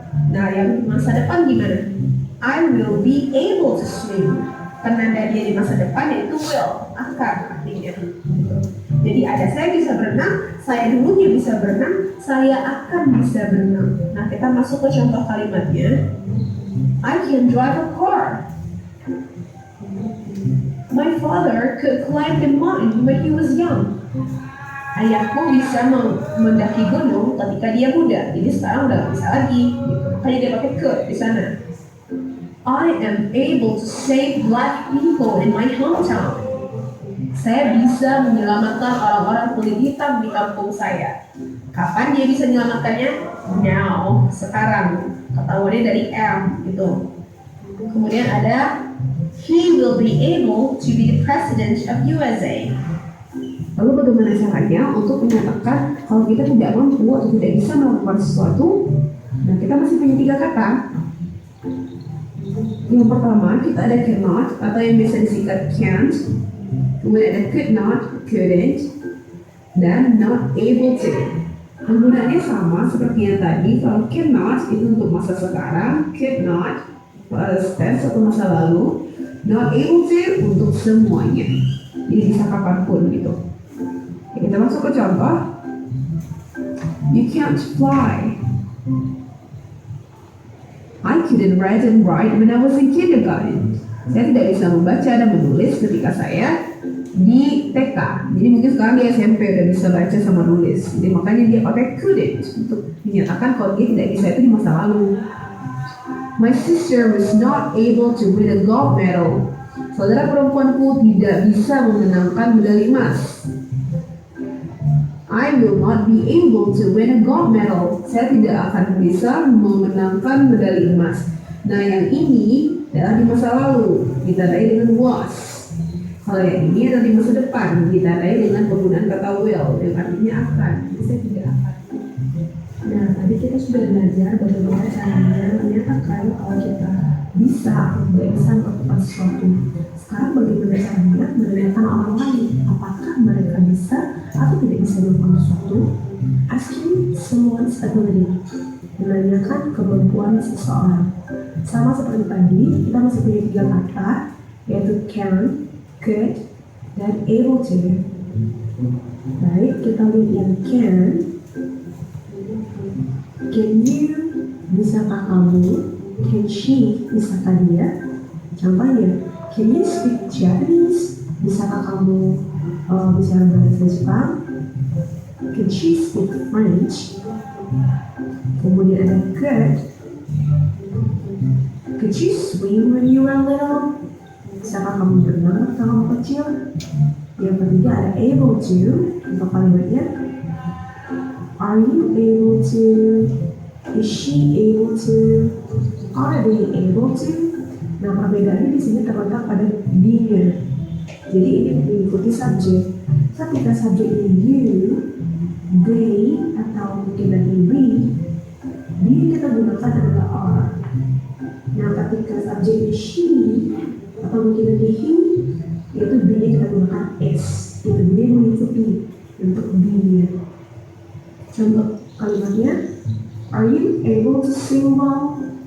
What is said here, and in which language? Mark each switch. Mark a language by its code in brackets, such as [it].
[id] Nah, yang di masa depan gimana? [en] I will be able to swim. [id] Penanda dia di masa depan yaitu will, akan artinya. Jadi ada saya bisa berenang, saya dulunya bisa berenang, saya akan bisa berenang. Nah, kita masuk ke contoh kalimatnya. [en] I can drive a car. My father could climb the mountain when he was young. [id] Ayahku bisa mendaki gunung ketika dia muda, jadi sekarang udah gak bisa lagi. Gitu. Makanya dia pakai could di sana. [en] I am able to save black people in my hometown. [id] Saya bisa menyelamatkan orang-orang kulit hitam di kampung saya. Kapan dia bisa menyelamatkannya? [en] Now, [id] sekarang. Ketahuannya dari am gitu. Kemudian ada [en] he will be able to be the president of USA. [id] Lalu bagaimana caranya untuk menyatakan kalau kita tidak mampu atau tidak bisa melakukan sesuatu? Nah, kita masih punya 3 kata. Yang pertama kita ada cannot atau yang biasa disingkat can't. Kemudian ada could not, couldn't, dan not able to. Penggunaannya sama seperti yang tadi. Kalau cannot itu untuk masa sekarang, could not past tense atau masa lalu, not able to untuk semuanya. Jadi bisa kapanpun gitu. Kita masuk ke contoh. [en] You can't fly. I couldn't read and write when I was in kindergarten. [id] Saya tidak bisa membaca dan menulis ketika saya di TK. Jadi mungkin sekarang di SMP udah bisa baca sama nulis. Jadi makanya dia pakai couldn't untuk menyatakan kalau dia tidak bisa itu di masa lalu. [en] My sister was not able to win a gold medal. [id] Saudara perempuanku tidak bisa memenangkan medali emas. [en] I will not be able to win a gold medal. [id] Saya tidak akan bisa memenangkan medali emas. Nah, yang ini adalah di masa lalu, ditandai dengan was. Kalau yang ini adalah di masa depan, ditandai dengan penggunaan kata will, yang artinya akan. Jadi saya tidak akan. Nah, tadi kita sudah belajar bagaimana caranya menyatakan kalau kita bisa atau tidak bisa melakukan sesuatu. Sekarang bagaimana caranya menanyakan orang lain apakah mereka bisa atau tidak bisa melakukan sesuatu? [en] Asking someone's ability, [id] menanyakan kemampuan seseorang. Sama seperti tadi, kita masih punya 3 kata, yaitu can, could, dan able to. Baik, kita lihat yang can. [en] Can you, [id] bisakah kamu? [en] Can she, [id] bisakah dia? Contohnya, [en] can you speak Japanese? [id] Bisakah kamu bicara bahasa Jepang? [en] Can she speak French? [id] Kemudian ada could. [en] Could you swim when you were little? [id] Bisakah kamu berenang ketika kamu kecil? Yang ketiga ada able to. Untuk kalimatnya, [en] are you able to? Is she able to? Are they able to? [id] Nah, perbedaannya di sini terletak pada be-nya. Jadi ini mengikuti subjek. Ketika subjek ini you, they, atau mungkin lagi we, dia kita gunakan adalah are. Nah, ketika subjek ini she, atau mungkin lagi he, yaitu be-nya kita gunakan s. Itu dia mengikuti untuk be-nya. Contoh kalimatnya, [en] are you able to sing well?